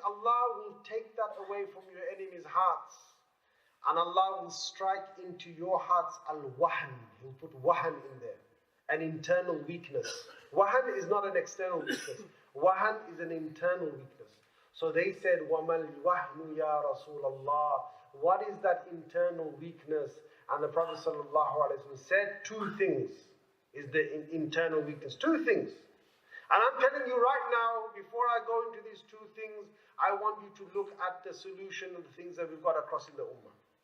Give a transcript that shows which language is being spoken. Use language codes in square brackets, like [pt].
[en] Allah will take that away from your enemies' hearts. And Allah will strike into your hearts al-wahn. He'll put wahn in there. An internal weakness. Wahn is not an external weakness. Wahn is an internal weakness. So they said, [ar] وَمَا الْوَهْنُ يَا رَسُولَ اللَّهِ. [en] What is that internal weakness? And the Prophet ﷺ said, two things is the internal weakness. Two things. And I'm telling you right now, before I go into these two things, I want you to look at the solution of the things that we've got across in the Ummah.